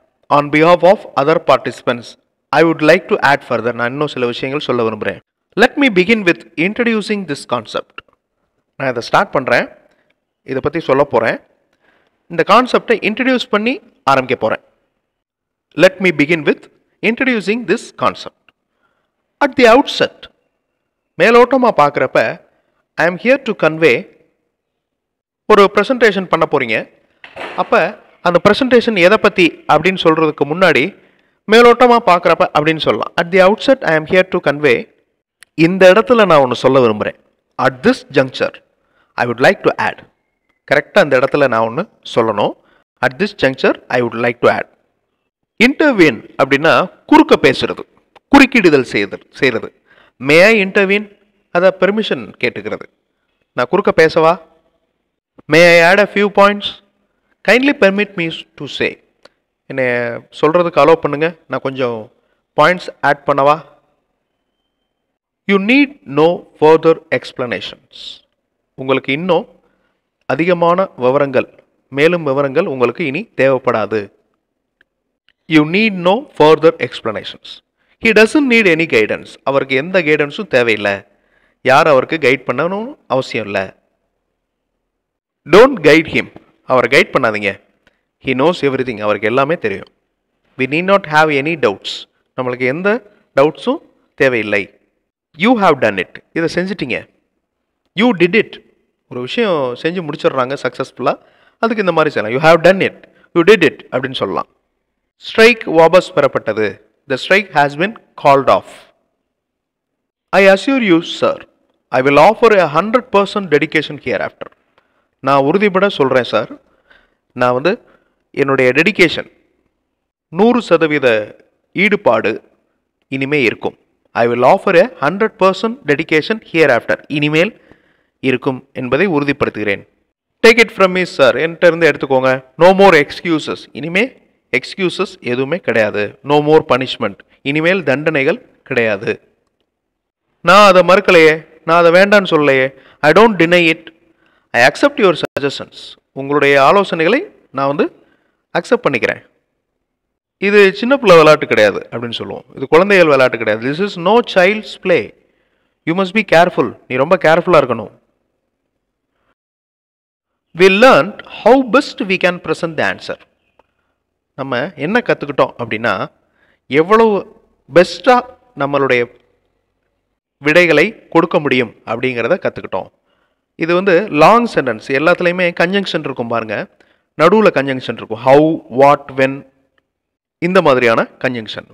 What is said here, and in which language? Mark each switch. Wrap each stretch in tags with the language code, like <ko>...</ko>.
<en>On behalf of other participants I would like to add further.</en> <ta>நான் இன்னும் சில விஷயங்கள் சொல்ல விரும்புகிறேன்.</ta> <en>Let me begin with introducing this concept.</en> <ta>நான் இதை ஸ்டார்ட் பண்ணுறேன், இதை பற்றி சொல்ல போகிறேன். இந்த கான்செப்டை இன்ட்ரடியூஸ் பண்ணி ஆரம்பிக்க போகிறேன்.</ta> <en>Let me begin with introducing this concept. At the outset,</en> <ta>மேலோட்டமாக பார்க்குறப்ப</ta> <en>I am here to convey.</en> <ta>ஒரு ப்ரெசன்டேஷன் பண்ண போகிறீங்க, அப்போ அந்த ப்ரெசன்டேஷன் எதை பற்றி அப்படின்னு சொல்கிறதுக்கு முன்னாடி மேலோட்டமாக பார்க்குறப்ப அப்படின்னு சொல்லலாம்.</ta> <en>At the outset, I am here to convey.</en> <ta>இந்த இடத்துல நான் ஒன்று சொல்ல விரும்புகிறேன்.</ta> <en>At this juncture, I would like to add.</en> <ta>கரெக்டாக அந்த இடத்துல நான் ஒன்று சொல்லணும்.</ta> <en>At this juncture, I would like to add.</en> <ta>Intervene அப்படின்னா குறுக்க பேசுறது, குறுக்கிடுதல் செய்கிறது.</ta> <en>May I intervene?</en> <ta>அதை பெர்மிஷன் கேட்டுக்கிறது. நான் குறுக்க பேசவா?</ta> <en>May I add a few points? Kindly permit me to say.</en> <ta>என்னை சொல்கிறதுக்கு அலோவ் பண்ணுங்க, நான் கொஞ்சம் பாயிண்ட்ஸ் ஆட் பண்ணவா?</ta> <en>You need no further explanations.</en> <ta>உங்களுக்கு இன்னும் அதிகமான விவரங்கள், மேலும் விவரங்கள் உங்களுக்கு இனி தேவைப்படாது.</ta> <en>You need no further explanations. He doesn't need any guidance.</en> <ta>அவருக்கு எந்த கைடன்ஸும் தேவையில்லை. யார் அவருக்கு கைட் பண்ணணும் அவசியம் இல்லை.</ta> <en>Don't guide him.</en> <ta>அவரை கைட் பண்ணாதீங்க.</ta> <en>He knows everything.</en> <ta>அவருக்கு எல்லாமே தெரியும்.</ta> <en>We need not have any doubts.</en> <ta>நம்மளுக்கு எந்த டவுட்ஸும் தேவையில்லை.</ta> <en>You have done it.</en> <ta>இதை செஞ்சிட்டீங்க.</ta> <en>You did it.</en> <ta>ஒரு விஷயம் செஞ்சு முடிச்சிடுறாங்க சக்ஸஸ்ஃபுல்லாக, அதுக்கு இந்த மாதிரி செய்யலாம்.</ta> <en>You have done it. You did it</en> <ta>அப்படின்னு சொல்லலாம். ஸ்ட்ரைக் வாபஸ் பெறப்பட்டது.</ta> <en>The strike has been called off. I assure you, sir, I will offer a 100% dedication hereafter.</en> <ta>நான் உறுதிப்பட சொல்கிறேன் சார், நான் என்னுடைய டெடிகேஷன் 100% ஈடுபாடு இனிமே இருக்கும்.</ta> <en>I will offer a 100% dedication hereafter.</en> <ta>இனிமேல் இருக்கும் என்பதை உறுதிப்படுத்துகிறேன்.</ta> <en>Take it from me, sir.</en> <ta>என்கிட்ட இருந்து எடுத்துக்கோங்க.</ta> <en>No more excuses.</en> <ta>இனிமே எக்ஸ்கியூசஸ் எதுவுமே கிடையாது.</ta> <en>No more punishment.</en> <ta>இனிமேல் தண்டனைகள் கிடையாது. நான் அதை மறுக்கலையே, நான் அதை வேண்டான்னு சொல்லலையே.</ta> <en>I don't deny it. I accept your suggestions.</en> <ta>உங்களுடைய ஆலோசனைகளை நான் அக்செப்ட் பண்ணிக்கிறேன். இது சின்ன பிள்ளை விளையாட்டு கிடையாது அப்படின்னு சொல்லுவோம். இது குழந்தைகள் விளையாட்டு கிடையாது.</ta> <en>This is no child's play. You must be careful.</en> <ta>நீ ரொம்ப கேர்ஃபுல்லாக இருக்கணும்.</ta> <en>We learned how best we can present the answer.</en> <ta>நம்ம என்ன கற்றுக்கிட்டோம் அப்படின்னா, எவ்வளவு பெஸ்ட்டாக நம்மளுடைய விடைகளை கொடுக்க முடியும் அப்படிங்கிறத கற்றுக்கிட்டோம். இது வந்து லாங் சென்டென்ஸ், எல்லாத்துலேயுமே கன்ஜங்ஷன் இருக்கும் பாருங்கள், நடுவில் கன்ஜங்ஷன் இருக்கும். ஹவு, வாட், வென், இந்த மாதிரியான கன்ஜங்ஷன்.</ta>